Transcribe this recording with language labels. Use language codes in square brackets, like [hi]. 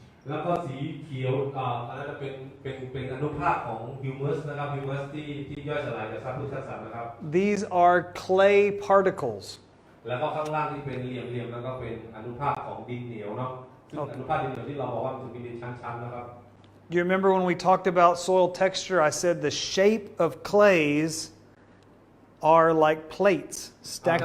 [th] แล้วก็สีเขียวอันนั้นจะเป็นอนุภาคของฮิวมัสนะครับฮิวมัสที่ย่อยสลายจากซากพืชซากสัตว์นะครับ [en] These are clay particles. [th] แล้วก็ข้างล่างที่เป็นเหลี่ยมๆแล้วก็เป็นอนุภาคของดินเหนียวเนาะซึ่งอนุภาคดินเหนียวที่เราบอกว่ามันจะมีดินชั้นๆนะครับ [en] You remember when we talked about soil texture, I said the shape of clays are like plates stacked